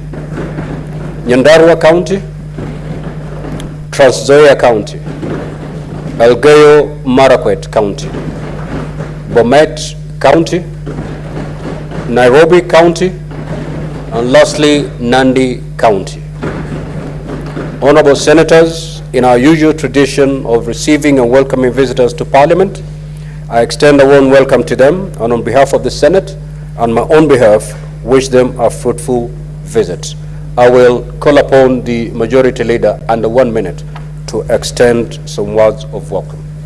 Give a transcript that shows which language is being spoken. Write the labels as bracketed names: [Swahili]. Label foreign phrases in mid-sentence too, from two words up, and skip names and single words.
[English] Nyandarua County. Trans Nzoia County. Elgeyo Marakwet County. Bomet County. Nairobi County. And lastly, Nandi County. Honorable Senators, in our usual tradition of receiving and welcoming visitors to Parliament, I extend a warm welcome to them, and on behalf of the Senate and my own behalf, wish them a fruitful visit. I will call upon the Majority Leader under 1 minute to extend some words of welcome.